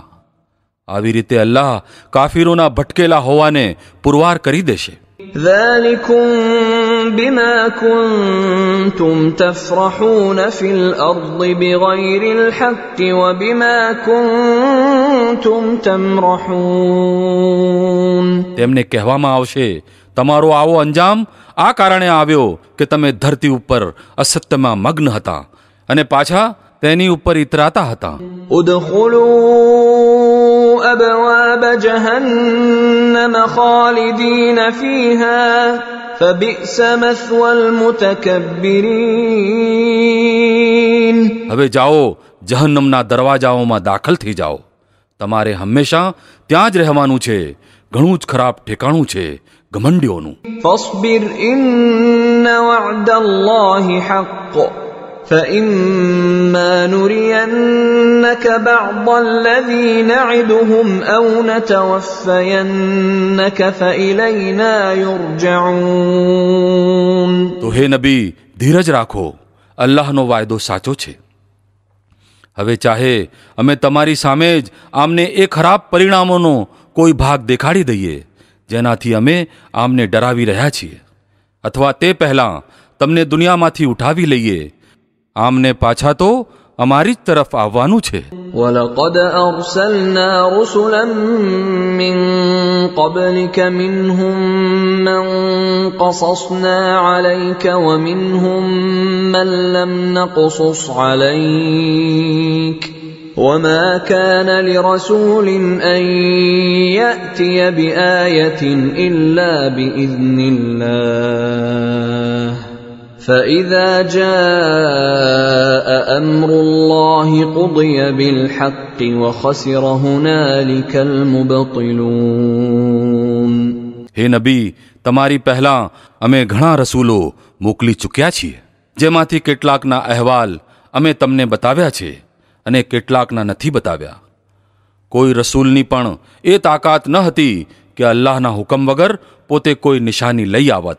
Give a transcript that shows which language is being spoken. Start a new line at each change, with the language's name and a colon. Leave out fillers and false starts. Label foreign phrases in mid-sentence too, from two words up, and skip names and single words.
Gujarati: આવી રીતે અલ્લાહ કાફીરોના ભટકેલા હોવાને પુરવાર કરી દેશે.
Arabic: ذلكم بما كنتم تفرحون في الأرض بغير الحق وبما كنتم تمرحون.
Gujarati: તેમને કહેવામાં આવશે, તમારો આવો અંજામ આ કારણે આવ્યો કે તમે ધરતી ઉપર અસત્યમાં મગ્ન હતા અને પાછા તેની ઉપર ઇતરાતા હતા.
Arabic: أبواب جهنم خالدين فيها فبئس مثوى المتكبرين.
Gujarati: હવે જાઓ, જહન્નમના દરવાજાઓમાં દાખલ થઈ જાઓ. તમારે હંમેશા ત્યાં જ રહેવાનું છે. ઘણું જ ખરાબ ઠેકાણું છે ઘમંડીઓનું.
Arabic: فاصبر إن وعد الله حق فإما نرينك بعض الذي نعدهم أو نتوفينك فإلينا يرجعون.
Gujarati: તો હે નબી, ધીરજ રાખો, અલ્લાહનો વાયદો સાચો છે. હવે ચાહે અમે તમારી સામે જ આમને એ ખરાબ પરિણામોનો કોઈ ભાગ દેખાડી દઈએ જેનાથી અમે આમને ડરાવી રહ્યા છીએ, અથવા તે પહેલાં તમને દુનિયામાંથી ઉઠાવી લઈએ, આમને પાછા તો અમારી જ તરફ આવવાનું છે.
Arabic: وَلَقَدْ أَرْسَلْنَا رُسُلًا مِّن قَبْلِكَ مِنْهُم مَّن قَصَصْنَا عَلَيْكَ وَمِنْهُم مَّن لَّمْ نَقْصُصْ عَلَيْكَ وَمَا كَانَ لِرَسُولٍ أَن يَأْتِيَ بِآيَةٍ إِلَّا بِإِذْنِ اللَّهِ فإذا جاء أمر الله قضي بالحق وخسر هنالك المبطلون.
Gujarati: હે નબી, તમારી પહેલાં અમે ઘણા રસૂલો મોકલી ચૂક્યા છીએ, જેમાંથી કેટલાકના અહેવાલ અમે તમને બતાવ્યા છે અને કેટલાકના નથી બતાવ્યા. કોઈ રસૂલની પણ એ તાકાત ન હતી કે અલ્લાહના હુકમ વગર પોતે કોઈ નિશાની લઈ આવત.